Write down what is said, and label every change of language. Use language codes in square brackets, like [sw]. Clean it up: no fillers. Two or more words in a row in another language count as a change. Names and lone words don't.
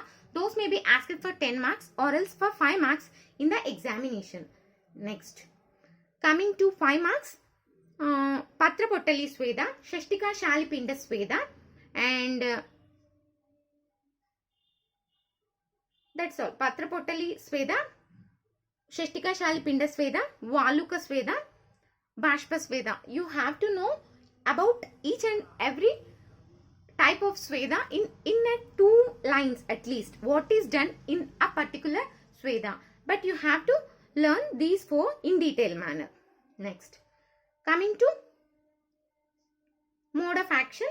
[en] Those may be asked for 10 marks or else for 5 marks in the examination. Next, coming to 5 marks, Patra Pottali Sveda, Shashtika Shalipinda Sveda, and that's all. Patra Pottali Sveda, Shashtika Shalipinda Sveda, Valuka Sveda, Bashpa Sveda. You have to know about each and every type of Sveda in a 2 lines at least. What is done in a particular Sveda. But you have to learn these 4 in detail manner. Next, coming to mode of action.